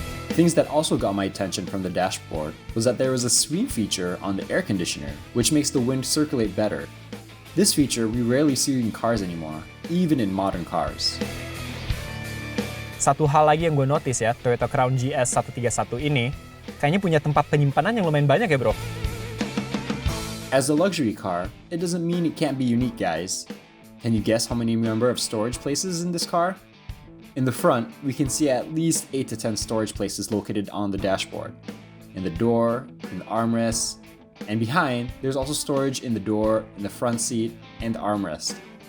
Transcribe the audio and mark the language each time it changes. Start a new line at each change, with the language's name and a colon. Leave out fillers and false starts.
English: Things that also got my attention from the dashboard was that there was a sweep feature on the air conditioner, which makes the wind circulate better. This feature we rarely see in cars anymore, even in modern cars.
Indonesian: Satu hal lagi yang gue notice ya, Toyota Crown GS131 ini kayaknya punya tempat penyimpanan yang lumayan banyak ya bro.
English: As a luxury car, it doesn't mean it can't be unique, guys. Can you guess how many number of storage places in this car? In the front, we can see at least 8 to 10 storage places located on the dashboard. In the door, in the armrest, and behind, there's also storage in the door, in the front seat, and the armrest.